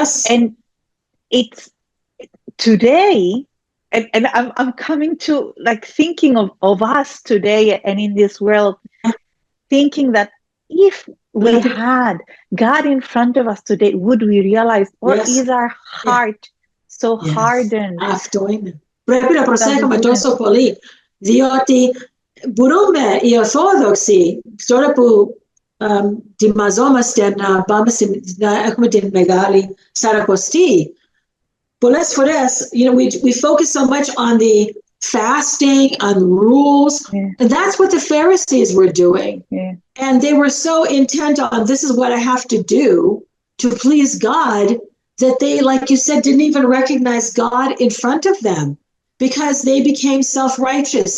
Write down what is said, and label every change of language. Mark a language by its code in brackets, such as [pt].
[en] And it's today, and I'm coming to like thinking of us today and in this world, thinking that if we had God in front of us today, would we realize, or is our heart so hardened? [el] Πρέπει να προσέχουμε τόσο πολύ, διότι μπορούμε οι Ορθόδοξοι, τώρα που ετοιμαζόμαστε να πάμε να έχουμε την Μεγάλη Σαρακοστή, πολλές φορές, [en] we focus so much on the fasting, on rules, and that's what the Pharisees were doing. And they were so intent on, this is what I have to do to please God, that they, like you said, didn't even recognize God in front of them, because they became self-righteous.